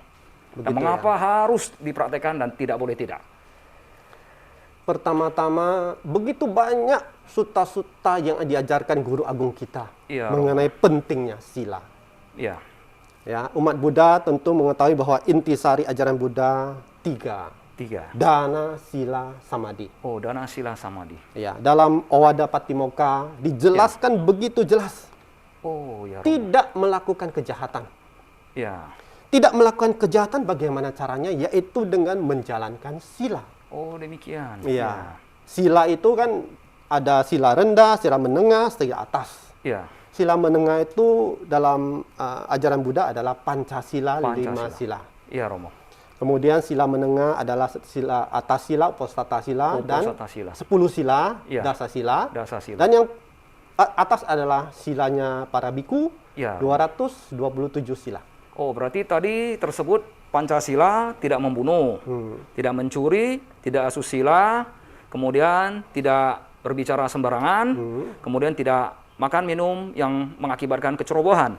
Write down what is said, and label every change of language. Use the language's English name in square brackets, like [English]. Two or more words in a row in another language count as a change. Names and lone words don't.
[Indonesian] Dan mengapa harus dipraktekkan dan tidak boleh tidak? Pertama-tama, begitu banyak sutta-sutta yang diajarkan guru agung kita mengenai pentingnya sila. Iya. Ya, umat Buddha tentu mengetahui bahwa intisari ajaran Buddha 3. Dana, sila, samadhi. Oh, dana, sila, samadhi. Ya, dalam Owada Patimokkha dijelaskan begitu jelas. Oh, ya. Tidak melakukan kejahatan. Ya. Tidak melakukan kejahatan bagaimana caranya? Yaitu dengan menjalankan sila. Oh, demikian. Iya. Sila itu kan ada sila rendah, sila menengah, sila atas. Iya. Sila menengah itu dalam ajaran Buddha adalah Pancasila, 5 sila. Iya, Romo. Kemudian sila menengah adalah sila atas sila, upastata sila, dan 10 sila, dasa sila. Dan yang atas adalah silanya para biku, 227 sila. Oh, berarti tadi tersebut Pancasila tidak membunuh, tidak mencuri, tidak asusila, kemudian tidak berbicara sembarangan, kemudian tidak makan minum yang mengakibatkan kecerobohan.